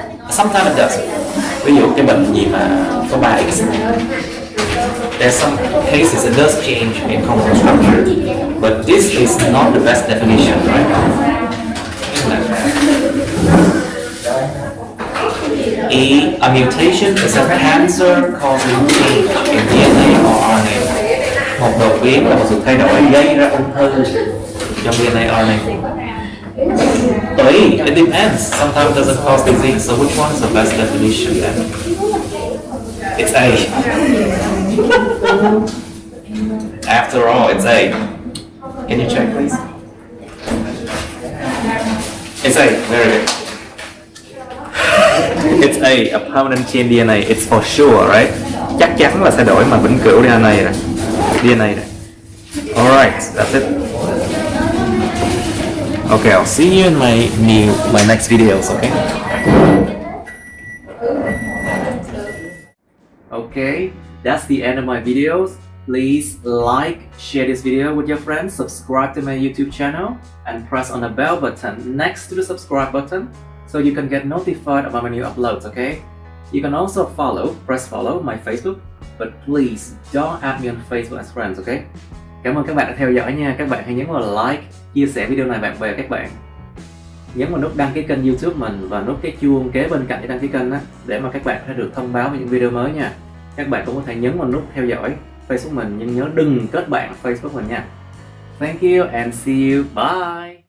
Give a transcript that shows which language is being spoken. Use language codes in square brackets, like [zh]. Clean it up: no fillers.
[en] Sometimes it does. [vi] Ví dụ cái bệnh gì mà có 3X, [en] there's some cases it does change in chromosome structure, but this is not the best definition, right? E. A mutation is a cancer-causing change in DNA or RNA. [vi] Một đột biến là một sự thay đổi gây ra ung thư trong DNA RNA. Tùy, [en] it depends. Sometimes it doesn't cause disease. So which one is the best definition then? It's A. After all, it's A. Can you check, please? It's A. Very good. It's A permanent change DNA. It's for sure, right? [vi] Chắc chắn là thay đổi mà vĩnh cửu DNA này. DNA này. [en] Alright, that's it. Okay, I'll see you in my next videos, okay? Okay, that's the end of my videos. Please like, share this video with your friends, subscribe to my YouTube channel, and press on the bell button next to the subscribe button so you can get notified about my new uploads, okay? You can also press follow my Facebook, but please don't add me on Facebook as friends, okay? [vi] Cảm ơn các bạn đã theo dõi nha. Các bạn hãy nhấn vào like, chia sẻ video này bạn bè các bạn. Nhấn vào nút đăng ký kênh YouTube mình và nút cái chuông kế bên cạnh để đăng ký kênh đó, để mà các bạn sẽ được thông báo về những video mới nha. Các bạn cũng có thể nhấn vào nút theo dõi Facebook mình, nhưng nhớ đừng kết bạn Facebook mình nha. [en] Thank you and see you. Bye.